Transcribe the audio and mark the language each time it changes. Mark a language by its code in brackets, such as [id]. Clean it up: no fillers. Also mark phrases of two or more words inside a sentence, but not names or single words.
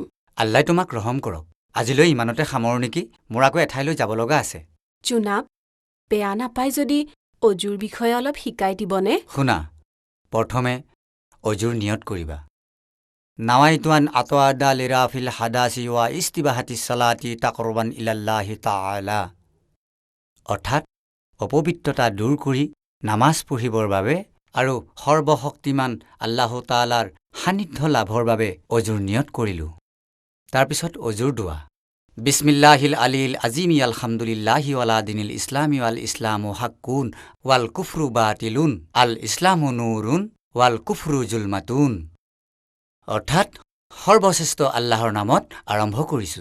[as] আল্লাই তোমাক ৰহম কৰক। আজিলৈ ইমানতে সামৰো নেকি? মোৰ আকৌ এঠাইলৈ যাব লগা আছে। জোনাব, বেয়া নাপায় যদি অজুৰ বিষয়ে অলপ শিকাই দিবনে? শুনা, প্ৰথমে অজুৰ নিয়ত কৰিবা। [ar] نويت أن أتوضأ لرفع الحدث واستباحة الصلاة تقربا إلى الله تعالى, [as] অৰ্থাৎ অপবিত্ৰতা দূৰ কৰি নামাজ পঢ়িবৰ বাবে আৰু সৰ্বশক্তিমান আল্লাহ তাআলাৰ সান্নিধ্য লাভৰ বাবে অজুৰ নিয়ত কৰিলোঁ। তাৰপিছত অজুৰ দোৱা। [ar] بسم الله العلي العظيم والحمد لله على دين الإسلام والإسلام حق والكفر باطل الإسلام نور والكفر ظلمات, [as] অৰ্থাৎ সৰ্বশ্ৰেষ্ঠ আল্লাহৰ নামত আৰম্ভ কৰিছোঁ।